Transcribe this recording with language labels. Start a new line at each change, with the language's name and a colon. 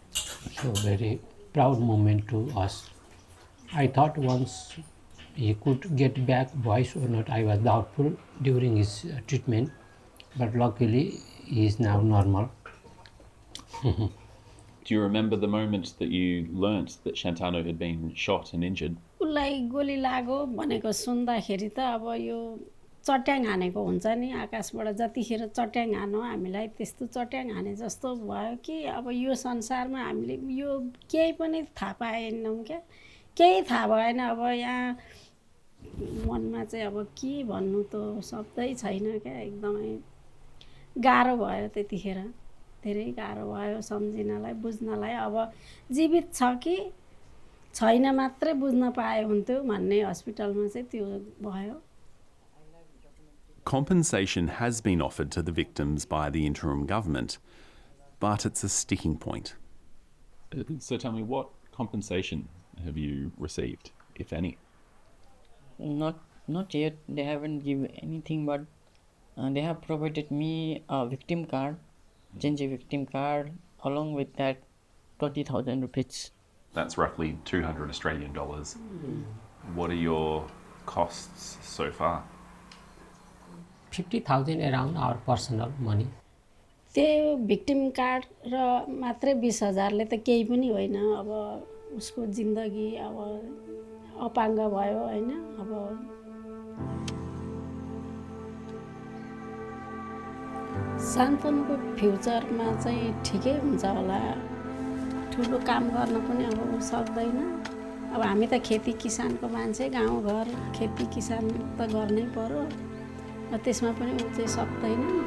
English: So very proud moment to us. I thought once he could get back voice or not, I was doubtful during his treatment, but luckily he is now normal. Do you remember the moment that you learnt that Shantanu had been shot and injured?
Nepali: उसलाई गोली लाग्यो भनेको सुन्दाखेरि त अब यो चट्याङ हानेको हुन्छ नि आकाशबाट जतिखेर चट्याङ हानो हामीलाई त्यस्तो चट्याङ हाने जस्तो भयो कि अब यो संसारमा हामीले यो केही पनि थाहा पाएनौँ क्या केही थाहा भएन अब यहाँ मनमा चाहिँ अब के भन्नु त शब्दै छैन क्या एकदमै गाह्रो भयो त्यतिखेर धेरै गाह्रो भयो सम्झिनलाई बुझ्नलाई अब जीवित छ कि छैन मात्रै बुझ्न पाए हुन्थ्यो भन्ने हस्पिटलमा चाहिँ त्यो भयो
English: Compensation has been offered to the victims by the interim government, but it's a sticking point. So tell me, what compensation have you received, if any? Not yet. They haven't given anything, but they have provided me a victim card, Genji victim card, along with that 20,000 rupees. That's roughly 200 Australian dollars. What are your costs so far? 50,000 around our personal money.
Nepali: त्यो victim card र मात्रै 20,000ले त केही पनि होइन अब उसको जिन्दगी अब अपाङ्ग भयो हैन अब सान्तनको फ्युचरमा चाहिँ ठिकै हुन्छ होला ठुलो काम गर्न पनि अब सक्दैन अब हामी त खेती किसानको मान्छे गाउँघर खेती किसान त गर्नै पर्यो त्यसमा पनि उ चाहिँ सक्दैन